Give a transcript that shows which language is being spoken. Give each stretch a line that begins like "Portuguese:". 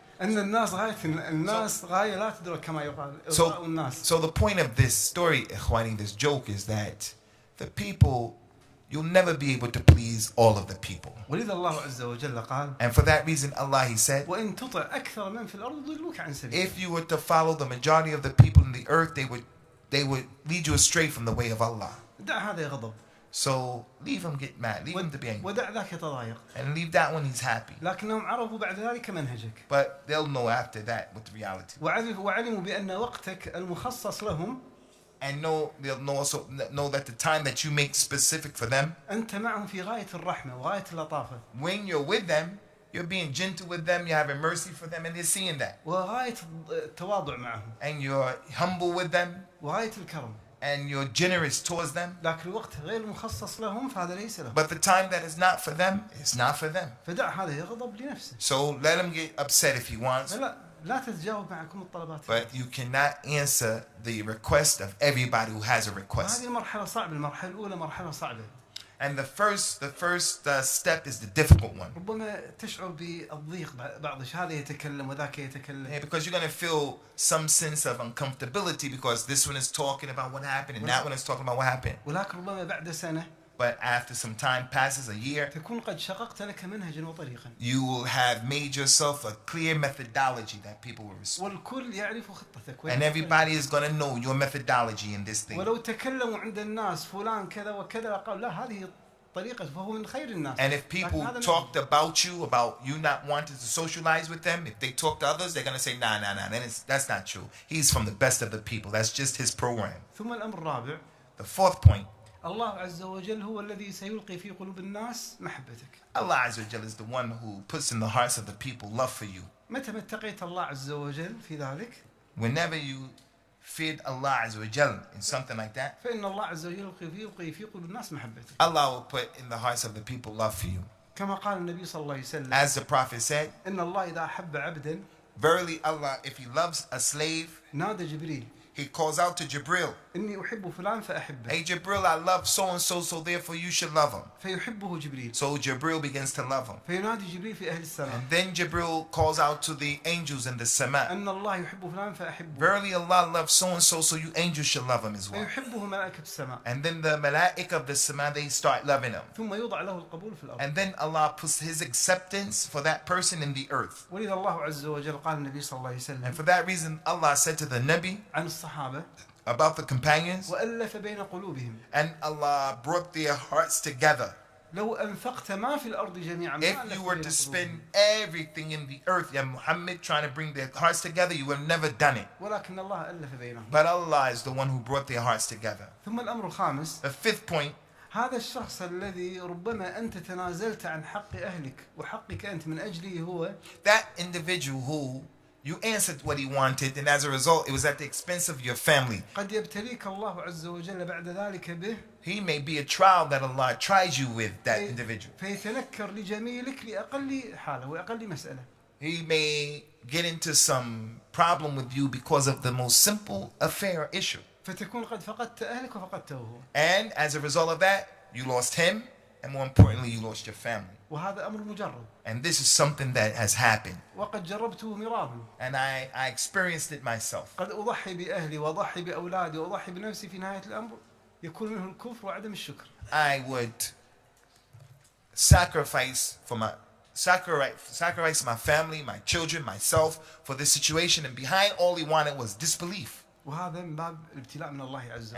Arabic: أن الناس غاية لا تدرك كما يقال إرضاء الناس.
English: So the point of this story, Ikhwani, this joke, is that the people, you'll never be able to please all of the people.
Arabic: ولذا الله عز وجل قال.
English: And for that reason, Allah, He said,
Arabic: وإن تطع أكثر من في الأرض يضلوك عن سبيل.
English: if you were to follow the majority of the people in the earth, they would lead you astray from the way of Allah.
Arabic: دع هذا يغضب.
English: So leave him get mad, leave him to be angry,
Arabic: ودع ذاك يتضايق.
English: and leave that when he's happy.
Arabic: لكنهم عرفوا بعد ذلك منهجك.
English: But they'll know after that what the reality.
Arabic: وعلموا بأن وقتك المخصص لهم.
English: And they'll also know that the time that you make specific for them,
Arabic: أنت معهم في غاية الرحمة وغاية اللطافة.
English: when you're with them, you're being gentle with them, you're having mercy for them, and they're seeing that.
Arabic: وغاية التواضع معهم.
English: And you're humble with them,
Arabic: وغاية الكرم.
English: and you're generous towards them.
Arabic: لكن الوقت غير مخصص لهم فهذا ليس لهم.
English: But the time that is not for them, it's not for them.
Arabic: فدع هذا يغضب لنفسه.
English: So let him get upset if he wants.
Arabic: لا تتجاوب معكم الطلبات.
English: But you cannot answer the request of everybody who has a request.
Arabic: هذه مرحلة صعبة. المرحلة الأولى مرحلة صعبة.
English: And the first step is the difficult one.
Arabic: ربما تشعر بالضيق بعض هذا يتكلم وذاك يتكلم.
English: Yeah, because you're going to feel some sense of uncomfortability because this one is talking about what happened and that one is talking about what happened.
Arabic: ولكن ربما بعد سنة.
English: But after some time passes, a year,
Arabic: تكون قد شققت لك منهجا وطريقا.
English: you will have made yourself a clear methodology that people will respect.
Arabic: والكل يعرف خطتك.
English: And everybody is going to know your methodology in this thing.
Arabic: ولو تكلموا عند الناس فلان كذا وكذا قالوا لا هذه طريقة فهو من خير الناس.
English: And if people talked about you not wanting to socialize with them, if they talk to others, they're going to say, nah, that's not true. He's from the best of the people. That's just his program.
Arabic: ثم الأمر الرابع.
English: The fourth point.
Arabic: الله عز وجل هو الذي سيلقي في قلوب الناس محبتك.
English: Allah
Arabic: Azza wa Jal
English: is the one who puts in the hearts of the people love for you.
Arabic: متى ما اتقيت الله عز وجل في ذلك.
English: Whenever you feared Allah
Arabic: Azza wa Jal
English: in something like that,
Arabic: فإن الله عز وجل يلقي في قلوب الناس محبتك.
English: Allah will put in the hearts of the people love for you.
Arabic: كما قال النبي صلى الله عليه وسلم.
English: As the Prophet said,
Arabic: إن الله إذا أحب عبدا.
English: verily Allah, if He loves a slave,
Arabic: نادى جبريل.
English: He calls out to Jibril.
Arabic: إني أحب فلان فأحبه.
English: Hey Jibril, I love so and so, so therefore you should love him.
Arabic: فيحبه جبريل.
English: So Jibril begins to love him.
Arabic: فينادي جبريل في أهل السماء.
English: And then Jibril calls out to the angels in the Sama.
Arabic: أن الله يحب فلان فأحبه.
English: Verily Allah loves so and so, so you angels should love him as well.
Arabic: فيحبه ملائكة السماء.
English: And then the malaik of the Sama, they start loving him.
Arabic: ثم يوضع له القبول في الأرض.
English: And then Allah puts His acceptance for that person in the earth.
Arabic: ولذا الله عز وجل قال النبي صلى الله عليه وسلم.
English: And for that reason, Allah said to the Nabi
Arabic: عن الصحابة.
English: about the companions,
Arabic: وألف بين قلوبهم.
English: and Allah brought their hearts together.
Arabic: لو أنفقت ما في الأرض جميعا.
English: If you were to spend everything in the earth, Ya Muhammad, trying to bring their hearts together, you would have never done it.
Arabic: ولكن الله ألف بينهم.
English: But Allah is the one who brought their hearts together.
Arabic: ثم الأمر الخامس.
English: The fifth point.
Arabic: هذا الشخص الذي ربما أنت تنازلت عن حق أهلك وحقك أنت من أجله هو.
English: That individual who you answered what he wanted, and as a result, it was at the expense of your family.
Arabic: قد يبتليك الله عز وجل بعد ذلك به.
English: He may be a trial that Allah tries you with, that individual.
Arabic: فيتنكر لجميلك لأقل حالة وأقل مسألة.
English: He may get into some problem with you because of the most simple affair or issue.
Arabic: فتكون قد فقدت أهلك وفقدته هو.
English: And as a result of that, you lost him, and more importantly, you lost your family.
Arabic: وهذا أمر مجرد.
English: And this is something that has happened.
Arabic: وقد جربته مرارا.
English: And I experienced it myself.
Arabic: قد أضحي بأهلي وأضحي بأولادي وأضحي بنفسي في نهاية الأمر يكون منه الكفر وعدم الشكر.
English: I would sacrifice my family, my children, myself for this situation, and behind all he wanted was disbelief.
Arabic: وهذا من باب الابتلاء من الله عز وجل.